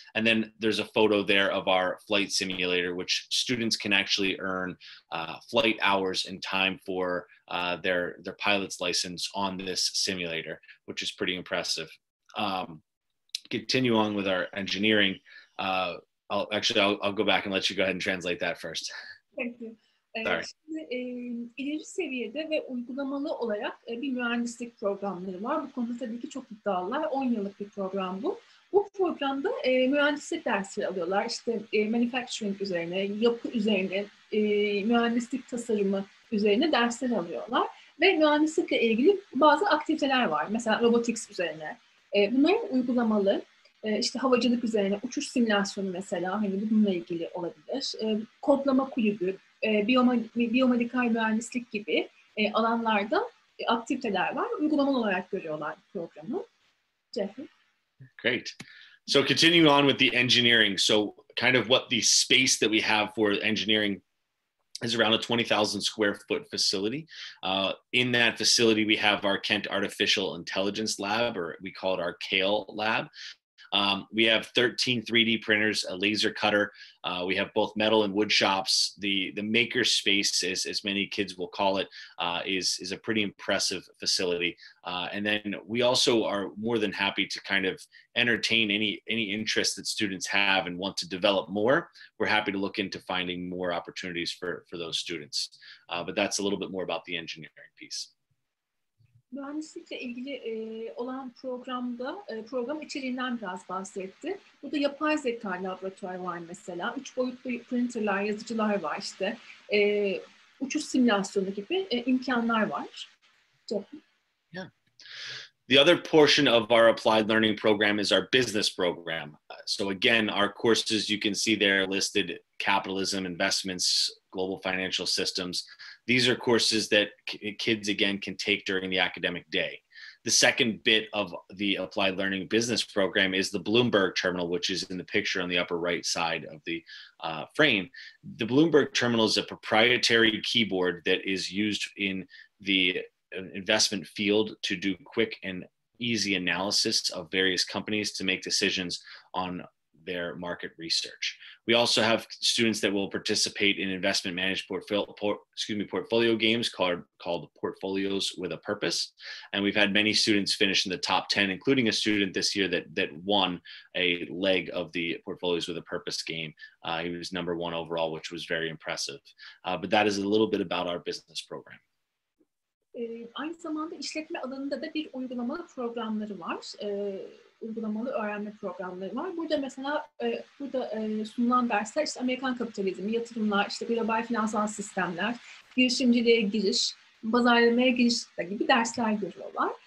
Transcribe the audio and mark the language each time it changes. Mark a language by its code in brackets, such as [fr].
[en] And then there's a photo there of our flight simulator, which students can actually earn flight hours and time for their pilot's license on this simulator, which is pretty impressive. Continue on with our engineering. I'll go back and let you go ahead and translate that first. Thank you. [tr] Şimdi ileri seviyede ve uygulamalı olarak bir mühendislik programları var. Bu konuda tabii ki çok iddialılar. 10 yıllık bir program bu. Bu programda mühendislik dersleri alıyorlar. İşte manufacturing üzerine, yapı üzerine, mühendislik tasarımı üzerine dersler alıyorlar. Ve mühendislikle ilgili bazı aktiviteler var. Mesela robotics üzerine. Bunların uygulamalı, işte havacılık üzerine, uçuş simülasyonu mesela, hani bununla ilgili olabilir. Kodlama kulübü, biyomedikal mühendislik gibi alanlarda aktiviteler var. Uygulamalı olarak görüyorlar programı. [en] Jeffrey? Great. So continuing on with the engineering. So kind of what the space that we have for engineering is around a 20,000 square foot facility. In that facility, we have our Kent Artificial Intelligence Lab, or we call it our CALE lab. We have 13 3D printers, a laser cutter. We have both metal and wood shops. The maker space, as many kids will call it, is a pretty impressive facility. And then we also are more than happy to kind of entertain any interest that students have and want to develop more. We're happy to look into finding more opportunities for those students. But that's a little bit more about the engineering piece. [tr] Mühendislikle ilgili olan program içeriğinden biraz bahsetti. Burada yapay zeka laboratuvarı var mesela. 3 boyutlu printerlar, yazıcılar var işte. Uçuş simülasyonu gibi imkanlar var. [en] Yeah. The other portion of our applied learning program is our business program. So again, our courses, you can see there listed: capitalism, investments, global financial systems. These are courses that kids, again, can take during the academic day. The second bit of the applied learning business program is the Bloomberg terminal, which is in the picture on the upper right side of the frame. The Bloomberg terminal is a proprietary keyboard that is used in the investment field to do quick and easy analysis of various companies to make decisions on their market research. We also have students that will participate in investment managed portfolio games called Portfolios with a Purpose. And we've had many students finish in the top 10, including a student this year that won a leg of the Portfolios with a Purpose game. He was number 1 overall, which was very impressive. But that is a little bit about our business program. [tr] Aynı zamanda işletme alanında da bir uygulamalı programları var. Uygulamalı öğrenme programları var. Burada mesela sunulan dersler işte Amerikan kapitalizmi, yatırımlar, işte global finansal sistemler, girişimciliğe giriş, pazarlamaya giriş gibi dersler görüyorlar.